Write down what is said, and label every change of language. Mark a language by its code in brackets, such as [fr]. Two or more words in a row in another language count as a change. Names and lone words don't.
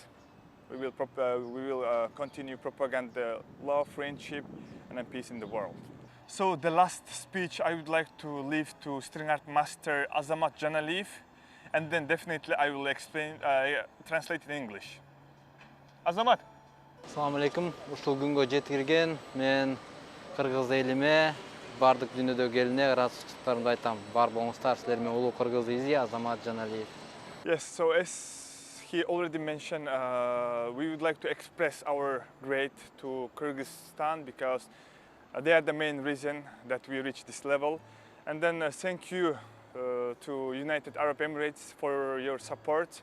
[en] We will continue propaganda, love, friendship, and peace in the world. So the last speech I would like to leave to string art master Azamat Janalif, and then definitely I will translate in English. Azamat. [ar] السلام عليكم. [ky] Ушул күнгө жеткирген мен кыргыз элиме, бардык дүйнөдөгү элине ыраазычылыктарымды айтам. Бар болуңуздар, силер менен улуу кыргыз изи Азамат Жаналиев. [en] Yes, so as he already mentioned, we would like to express our gratitude to Kyrgyzstan because they are the main reason that we reached this level. And then thank you to United Arab Emirates for your support.